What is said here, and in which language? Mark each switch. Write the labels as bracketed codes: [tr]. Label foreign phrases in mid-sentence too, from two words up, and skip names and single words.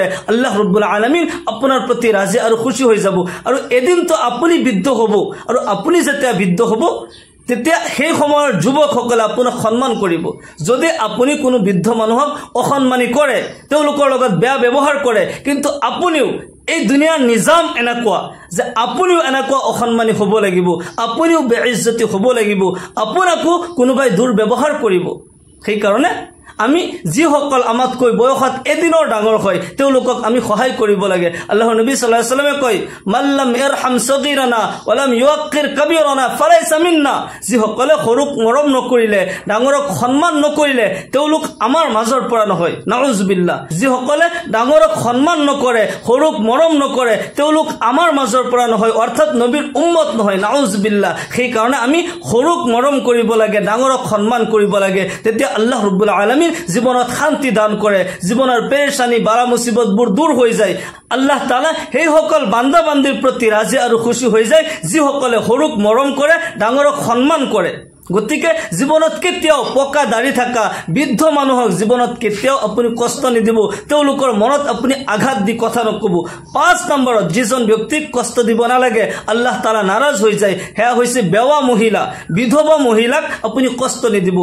[as] আল্লাহ ৰাব্বুল আলামিন আপোনাৰ প্ৰতি ৰাজি আৰু খুশি হৈ যাব আৰু এদিন তো আপুনি বৃদ্ধ হ'ব আৰু আপুনি যেতিয়া বৃদ্ধ হ'ব তেতিয়া সেই সময়ৰ যুৱকসকলে আপোনাক সন্মান কৰিব যদি আপুনি কোনো বৃদ্ধ মানুহক অসন্মানি কৰে তেওঁলোকৰ লগত বেয়া ব্যৱহাৰ কৰে কিন্তু আপুনিও এই দুনিয়াৰ নিজাম এনেকুৱা যে আপুনিও এনেকুৱা অসন্মানী হ'ব লাগিব, আপুনিও বেইজ্জতি হ'ব লাগিব, আপোনাকো কোনোবাই দুৰ্ব্যৱহাৰ কৰিব। সেইকাৰণে আমি যিসকল আমাতকৈ বয়সত এদিনৰ ডাঙৰ হয় তেওঁলোকক আমি সহায় কৰিব লাগে। আল্লাহৰ নবী [ar] صلى الله عليه وسلم [as] কয়, [ar] من لم يرحم صغيرنا ولم يوقر كبيرنا فليس منا. [as] যিসকলে সৰুক মৰম নকৰিলে, ডাঙৰক সন্মান নকৰিলে, তেওঁলোক আমাৰ মাজৰ পৰা নহয়। নাউজুবিল্লাহ। যিসকলে ডাঙৰক সন্মান নকৰে, সৰুক মৰম নকৰে, তেওঁলোক আমাৰ মাজৰ পৰা নহয়, অৰ্থাৎ নবীৰ উম্মত নহয়। নাউজুবিল্লাহ। সেইকাৰণে আমি সৰুক মৰম কৰিব লাগে, ডাঙৰক সন্মান কৰিব লাগে। তেতিয়া আল্লাহ ৰাব্বুল আলামিন জীবনত শান্তি দান কৰে, জীবনৰ পেৰেশানি বালা মুসিবতবোৰ দূৰ হৈ যায়। আল্লাহ তাআলা সেই সকল বান্দা বান্দিৰ প্ৰতি ৰাজি আৰু খুশি হৈ যায় যিসকলে সৰুক মৰম কৰে, ডাঙৰক সন্মান কৰে। গতিকে জীৱনত কেতিয়াও পকা দাড়ি থকা বৃদ্ধ মানুহক জীৱনত কেতিয়াও আপুনি কষ্ট নিদিব, তেওঁলোকৰ মনত আপুনি আঘাত দি কথা নকব। 5 নম্বৰত যিজন ব্যক্তিক কষ্ট দিব নালাগে, আল্লাহ তাআলা নাৰাজ হৈ যায়, সেয়া হৈছে বেৱা মহিলা, বিধৱা মহিলাক আপুনি কষ্ট নিদিব।